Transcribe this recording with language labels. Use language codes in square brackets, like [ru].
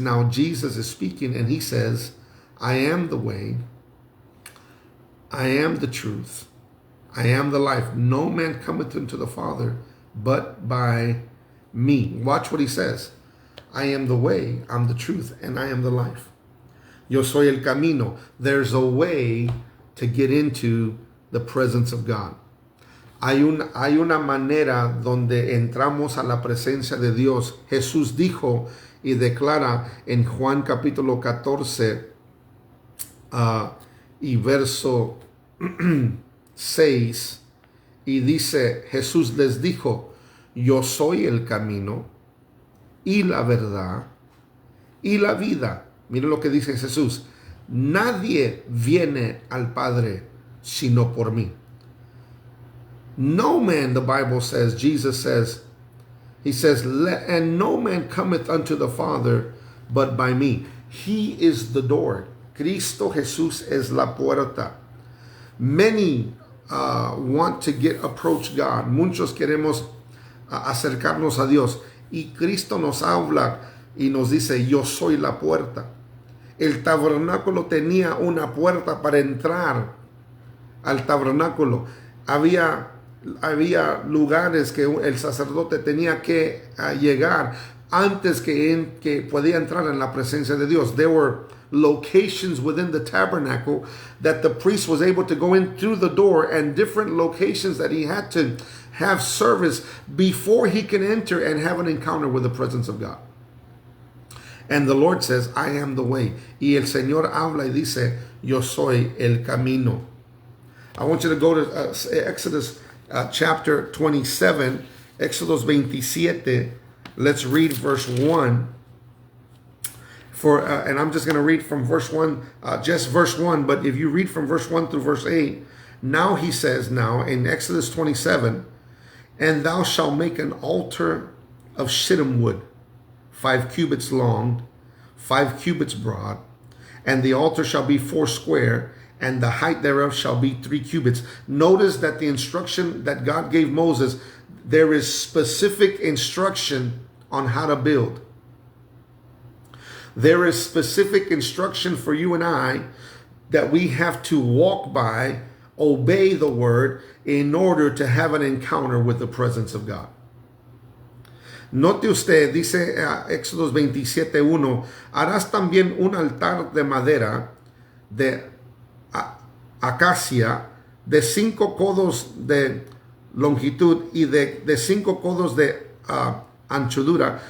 [en] Now Jesus is speaking and he says, I am the way, I am the truth, I am the life. No man cometh unto the Father but by me. Watch what he says. I am the way, I'm the truth, and I am the life. [es] Yo soy el camino. [en] There's a way to get into the presence of God. [es] Hay una manera donde entramos a la presencia de Dios. Jesús dijo y declara en Juan capítulo 14 y verso 6, y dice, Jesús les dijo, yo soy el camino y la verdad y la vida. Miren lo que dice Jesús. Nadie viene al Padre sino por mí. [en] No man, the Bible says, Jesus says, he says, and no man cometh unto the Father but by me. He is the door. [es] Cristo Jesús es la puerta. [en] Many want to approach God. [es] Muchos queremos acercarnos a Dios. Y Cristo nos habla y nos dice, yo soy la puerta. El tabernáculo tenía una puerta para entrar al tabernáculo. Había lugares que el sacerdote tenía que llegar antes que podía entrar en la presencia de Dios. [en] There were locations within the tabernacle that the priest was able to go in through the door, and different locations that he had to have service before he can enter and have an encounter with the presence of God. And the Lord says, I am the way. Y el Señor habla y dice, yo soy el camino. I want you to go to Exodus chapter 27, Éxodos 27. Let's read verse 1. And I'm just going to read from verse 1, just verse 1. But if you read from verse 1 through verse 8, now he says now in Exodus 27, and thou shalt make an altar of shittim wood, 5 cubits long, 5 cubits broad, and the altar shall be 4 square, and the height thereof shall be 3 cubits. Notice that the instruction that God gave Moses, there is specific instruction on how to build. There is specific instruction for you and I that we have to walk by, obey the word in order to have an encounter with the presence of God. [es] Note usted, dice Éxodos 27:1, harás también un altar de madera de acacia de 5 codos de longitud y de 5 codos de anchura.